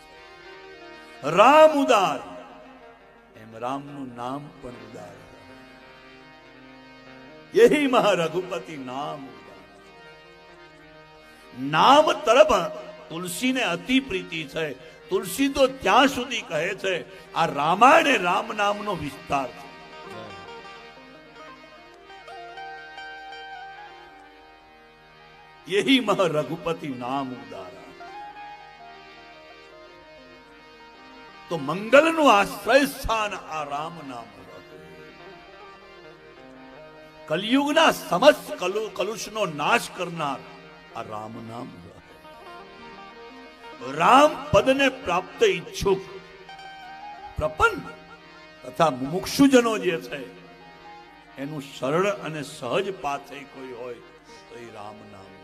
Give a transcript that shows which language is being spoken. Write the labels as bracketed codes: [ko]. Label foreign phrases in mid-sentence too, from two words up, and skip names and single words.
[gu] રામ ઉદાર એમ રામનું નામ પણ ઉદાર. [hi] यही महा रघुपति नाम उदार. [gu] નામ તરફ તુલસીને અતિ પ્રીતિ છે. તુલસી તો ત્યાં સુધી કહે છે આ રામાયણ એ રામ નામનો વિસ્તાર છે. [hi] यही मह रघुपति नाम उदारा. तो मंगल [gu] નું આશ્રય સ્થાન આ રામ નામ. કલયુગના સમસ્ત કલુષનો નાશ કરનાર આ રામ નામ. રામ પદને પ્રાપ્ત ઈચ્છુક પ્રપન્ન તથા મુમુક્ષુજનો જે છે એનું સરળ અને સહજ પાથે કોઈ હોય તો એ રામ નામ.